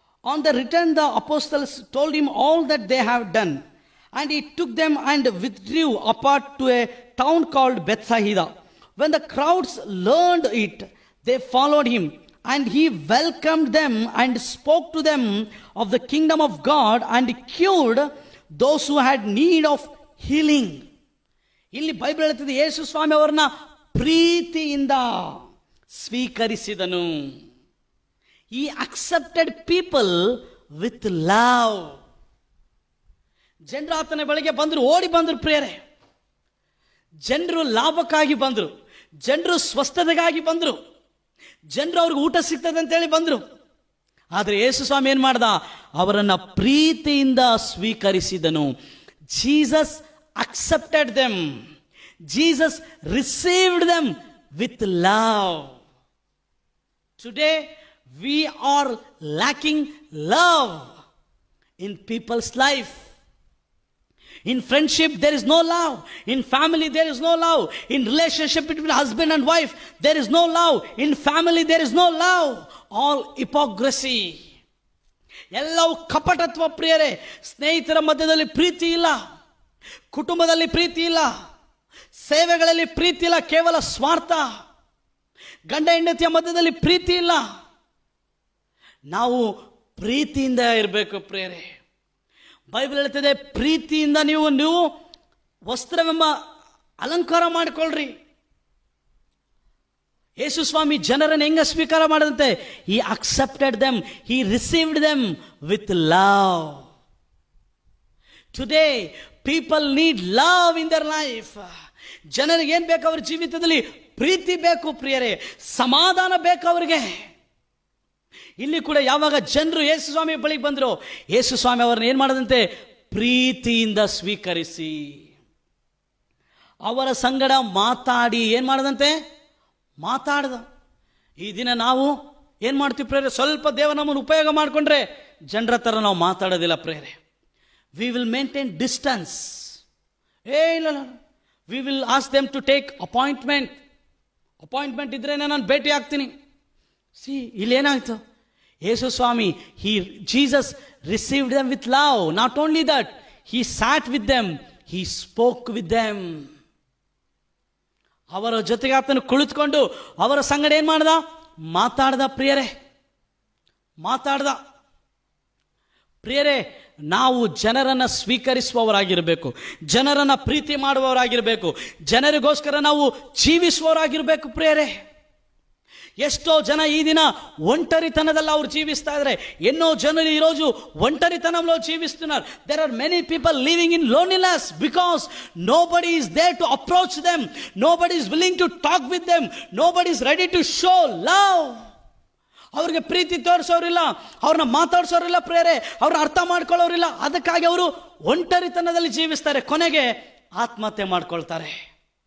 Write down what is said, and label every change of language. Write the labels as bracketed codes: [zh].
[en] On the return, the apostles told him all that they have done, and he took them and withdrew apart to a town called Bethsaida. When the crowds learned it, they followed him, and he welcomed them and spoke to them of the kingdom of God, and cured those who had need of healing. [kn] ಇಲ್ಲಿ Bible ಹೇಳ್ತದೆ ಯೇಸು ಸ್ವಾಮಿ ಅವರನ್ನ ಪ್ರೀತಿಯಿಂದ ಸ್ವೀಕರಿಸಿದನು. [en] He accepted people with love. [kn] ಜನರು ಆತನ ಬಳಿಗೆ ಬಂದರು, ಓಡಿ ಬಂದರು ಪ್ರೇರೆ. ಜನರು ಲಾಭಕ್ಕಾಗಿ ಬಂದರು, ಜನರು ಸ್ವಸ್ಥತೆಗಾಗಿ ಬಂದರು, ಜನರು ಅವ್ರಿಗೆ ಊಟ ಸಿಗ್ತದೆ ಅಂತೇಳಿ ಬಂದರು. ಆದರೆ ಯೇಸು ಸ್ವಾಮಿ ಏನು ಮಾಡ್ದ? ಅವರನ್ನು ಪ್ರೀತಿಯಿಂದ ಸ್ವೀಕರಿಸಿದನು. [en] Jesus accepted them. Jesus received them with love. Today we are lacking love in people's life. In friendship there is no love. In family there is no love. In relationship between husband and wife there is no love. In family there is no love. All hypocrisy. [kn] ಎಲ್ಲವೂ ಕಪಟತ್ವ ಪ್ರಿಯರೇ. ಸ್ನೇಹಿತರ ಮಧ್ಯದಲ್ಲಿ ಪ್ರೀತಿ ಇಲ್ಲ, ಕುಟುಂಬದಲ್ಲಿ ಪ್ರೀತಿ ಇಲ್ಲ, ಸೇವೆಗಳಲ್ಲಿ ಪ್ರೀತಿ ಇಲ್ಲ, ಕೇವಲ ಸ್ವಾರ್ಥ. ಗಂಡ ಹೆಂಡತಿಯ ಮಧ್ಯದಲ್ಲಿ ಪ್ರೀತಿ ಇಲ್ಲ. ನಾವು ಪ್ರೀತಿಯಿಂದ ಇರಬೇಕು ಪ್ರಿಯರೇ. ಬೈಬಲ್ ಹೇಳ್ತದೆ ಪ್ರೀತಿಯಿಂದ ನೀವು ವಸ್ತ್ರವೆಂಬ ಅಲಂಕಾರ ಮಾಡಿಕೊಳ್ಳ್ರಿ. ಯೇಸು ಸ್ವಾಮಿ ಜನರನ್ನು ಹೆಂಗ ಸ್ವೀಕಾರ ಮಾಡದಂತೆ? [en] he accepted them, he received them with love. Today people need love in their life. [kn] ಜನರಿಗೆ ಏನು ಬೇಕು? ಅವ್ರ ಜೀವಿತದಲ್ಲಿ ಪ್ರೀತಿ ಬೇಕು ಪ್ರಿಯರೇ, ಸಮಾಧಾನ ಬೇಕು ಅವರಿಗೆ. ಇಲ್ಲಿ ಕೂಡ ಯಾವಾಗ ಜನರು ಯೇಸು ಸ್ವಾಮಿ ಬಳಿಗೆ ಬಂದರು, ಯೇಸು ಸ್ವಾಮಿ ಅವರನ್ನ ಏನು ಮಾಡದಂತೆ? ಪ್ರೀತಿಯಿಂದ ಸ್ವೀಕರಿಸಿ ಅವರ ಸಂಗಡ ಮಾತಾಡಿ ಏನು ಮಾಡದಂತೆ? ಮಾತಾಡ್ದ. ಈ ದಿನ ನಾವು ಏನು ಮಾಡ್ತೀವಿ ಪ್ರೇರೆ? ಸ್ವಲ್ಪ ದೇವ ನಮ್ಮನ್ನು ಉಪಯೋಗ ಮಾಡಿಕೊಂಡ್ರೆ ಜನರ ಥರ ನಾವು ಮಾತಾಡೋದಿಲ್ಲ ಪ್ರೇರೆ. [en] We will maintain distance. ಇಲ್ಲ, we will ask them to take appointment [kn] ಇದ್ರೇ ನಾನು ಭೇಟಿ ಆಗ್ತೀನಿ. ಇಲ್ಲೇನಾಯ್ತು? [en] ಯೇಸು ಸ್ವಾಮಿ Jesus received them with love. Not only that, he sat with them, he spoke with them. [kn] ಅವರ ಜೊತೆಗೆ ಆತನು ಕುಳಿತುಕೊಂಡು ಅವರ ಸಂಗಡ ಏನು ಮಾಡ್ದ? ಮಾತಾಡ್ದ ಪ್ರಿಯರೇ, ಮಾತಾಡ್ದ. ಪ್ರಿಯರೇ, ನಾವು ಜನರನ್ನು ಸ್ವೀಕರಿಸುವವರಾಗಿರಬೇಕು, ಜನರನ್ನು ಪ್ರೀತಿ ಮಾಡುವವರಾಗಿರಬೇಕು, ಜನರಿಗೋಸ್ಕರ ನಾವು ಜೀವಿಸುವವರಾಗಿರಬೇಕು ಪ್ರಿಯರೇ. ಎಷ್ಟೋ ಜನ ಈ ದಿನ ಒಂಟರಿತನದಲ್ಲಿ ಅವ್ರು ಜೀವಿಸ್ತಾ ಇದ್ದಾರೆ. [te] ಎನ್ನೋ ಜನರು ಈರೋಜು ಒಂಟರಿತನಂలో ಜೀವಿస్తున్నారు. [en] There are many people living in loneliness because nobody is there to approach them, nobody is willing to talk with them, nobody is ready to show love. [kn] ಅವ್ರಿಗೆ ಪ್ರೀತಿ ತೋರಿಸೋರಿಲ್ಲ, ಅವ್ರನ್ನ ಮಾತಾಡ್ಸೋರಿಲ್ಲ ಪ್ರೇರೆ, ಅವ್ರನ್ನ ಅರ್ಥ ಮಾಡ್ಕೊಳ್ಳೋರಿಲ್ಲ. ಅದಕ್ಕಾಗಿ ಅವರು ಒಂಟರಿತನದಲ್ಲಿ ಜೀವಿಸ್ತಾರೆ, ಕೊನೆಗೆ ಆತ್ಮಹತ್ಯೆ ಮಾಡ್ಕೊಳ್ತಾರೆ.